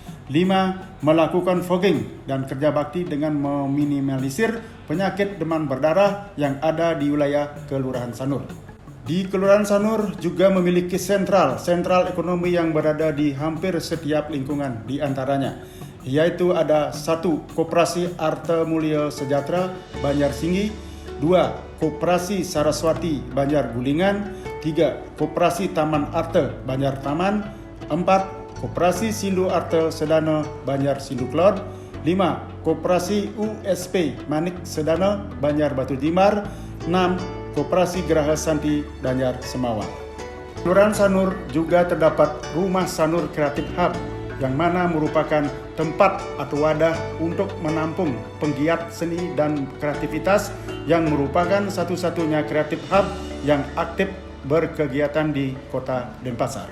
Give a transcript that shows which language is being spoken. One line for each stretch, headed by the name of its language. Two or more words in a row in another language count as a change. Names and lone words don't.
Indonesian: 5, melakukan fogging dan kerja bakti dengan meminimalisir penyakit demam berdarah yang ada di wilayah Kelurahan Sanur. Di Kelurahan Sanur juga memiliki sentral ekonomi yang berada di hampir setiap lingkungan, di antaranya yaitu ada 1, Koperasi Arte Mulya Sejahtera Banjarsinggi, 2, Koperasi Saraswati Banjar Gulingan, 3, Koperasi Taman Arte Banjar Taman, 4, Koperasi Sindu Arte Sedana Banjar Sindu Klod, 5, Koperasi USP Manik Sedana Banjar Batu Timar, 6, Koperasi Geraha Santi Banjar Semawang. Kelurahan Sanur juga terdapat Rumah Sanur
English: Creative Hub
Indonesian: yang mana merupakan tempat atau wadah untuk menampung penggiat seni dan kreativitas yang merupakan satu-satunya creative hub yang aktif berkegiatan di Kota Denpasar.